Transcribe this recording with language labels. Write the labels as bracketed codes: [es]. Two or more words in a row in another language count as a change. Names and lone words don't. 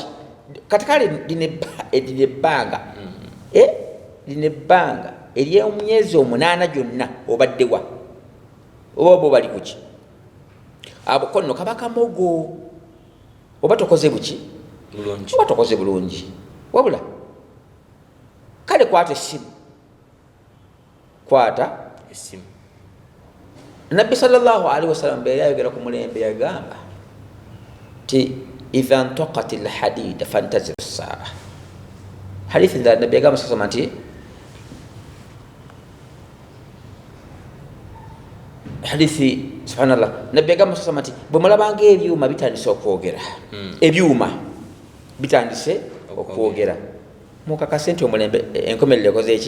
[lg] Kati kale lino ebbanga lino ebbanga ery'emyezi 8 gyonna obaddewa oba oba bali kuki? Abo nno kaba kamogo, oba tokoze buki? bulungi, oba tokoze bulungi. Wabula kale kwata essimu, kwata essimu. Nabbi [ar] صلى الله عليه وسلم [lg] bwe yayogera ku mulembe yagamba ti [ar] إذا نطق الحديد فانتظر الساعة. [lg] Hadithi nda Nabbi yagamba sasa nti hadithi subhanallah, Nabbi yagamba sasa nti bwe mulabanga ebyuma bitandise okwogera, ebyuma bitandise okwogera, mukakase nti omulembe enkomerere ekoze eki